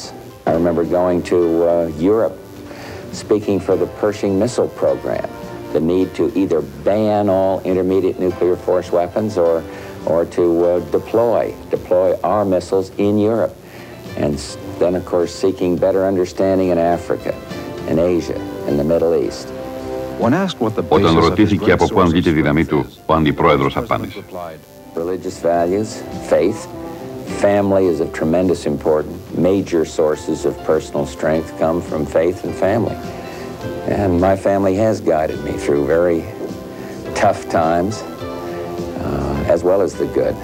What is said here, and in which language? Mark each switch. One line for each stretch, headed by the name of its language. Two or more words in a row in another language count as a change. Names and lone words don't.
English: I remember going to Europe, speaking for the Pershing missile program, the need to either ban all intermediate nuclear force weapons or to deploy our missiles in Europe. And then, of course, seeking better understanding in Africa, in Asia, in the Middle East.
Greek: Όταν ρωτήθηκε από πού αντλεί τη δύναμή του, ο αντιπρόεδρος απάντησε.
English: Religious values, faith, family is of tremendous importance. Major sources of personal strength come from faith and family. And my family has guided me through very tough times, as well as the good.